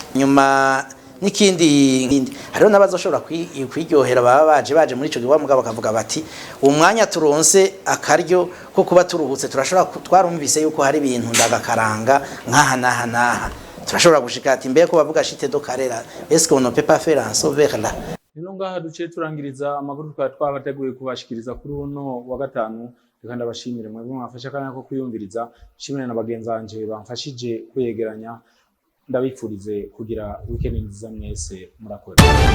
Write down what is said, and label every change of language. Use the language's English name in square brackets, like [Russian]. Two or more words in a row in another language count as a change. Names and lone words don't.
[Rundi] Nyuma nikindi hariho nabazoshobora kwiryohera baba baje muri ico gikorwa mugabo bakavuga bati umwanya turonse akaryo ko kuba turuhutse turashobora twarumvise yuko hari ibintu ndagakaranga nk'aha turashobora gushika ati mbe ko bavuga shite do karera [French] est-ce qu'on ne peut pas faire un sauver là. [Rundi] Nino ngaha duce turangiriza amakuru twabateguye kubashikiriza kuri uno wa gatanu. Reka ndabashimire mwe mwafasha kana ko kuyumviriza, shimire na bagenzanje bamfashije kwegeranya. Ndabipfurize kugira weekend nziza mwese, murakoze.